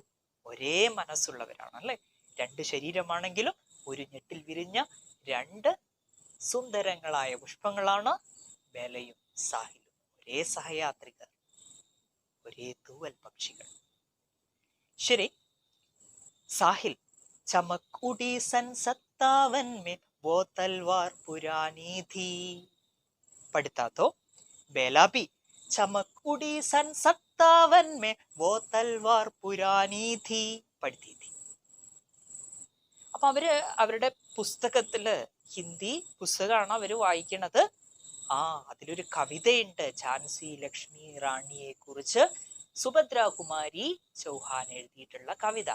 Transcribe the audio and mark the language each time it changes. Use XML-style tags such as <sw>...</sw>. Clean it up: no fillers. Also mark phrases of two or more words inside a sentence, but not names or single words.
<ml>ഒരേ മനസ്സുള്ളവരാണ് അല്ലെ. രണ്ട് ശരീരമാണെങ്കിലും ഒരു ഞെട്ടിൽ വിരിഞ്ഞ രണ്ട് സുന്ദരങ്ങളായ പുഷ്പങ്ങളാണ് ബേലയും സാഹിലും. ഒരേ സഹയാത്രികർ, ഒരേ തൂവൽ പക്ഷികൾ. ശരി,</ml> <hi>साहिल चमक उड़ी सन 57 में वो तलवार पुरानी थी. पढ़ता तो बेला भी चमक उड़ी सन 57 में वो तलवार पुरानी थी പഠിത്തി थी.</hi> <ml>അപ്പൊ അവരുടെ പുസ്തകത്തില്, ഹിന്ദി പുസ്തകമാണ് അവര് വായിക്കണത്. അതിലൊരു കവിതയുണ്ട്, ഝാൻസി ലക്ഷ്മി റാണിയെ കുറിച്ച് സുഭദ്ര കുമാരി ചൗഹാൻ എഴുതിയിട്ടുള്ള കവിത.</ml>